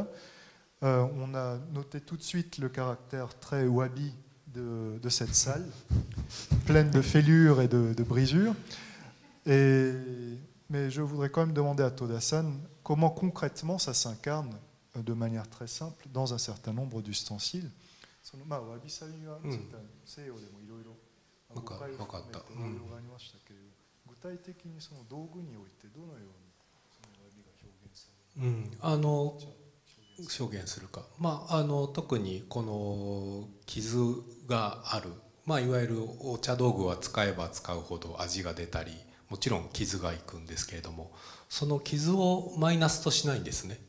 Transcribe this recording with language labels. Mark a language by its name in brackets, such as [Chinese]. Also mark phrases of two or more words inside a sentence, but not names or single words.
[French] On a noté tout de suite le caractère très wabi de cette salle, pleine de fêlures et de brisures. Mais je voudrais quand même demander à Toda-san comment concrètement ça s'incarne de manière très simple dans un certain nombre d'ustensiles. [Japanese] 分かった。具体的にその道具においてどのようにその詫びが表現される表現するか、特にこの傷がある、いわゆるお茶道具は使えば使うほど味が出たり、もちろん傷がいくんですけれども、その傷をマイナスとしないんですね。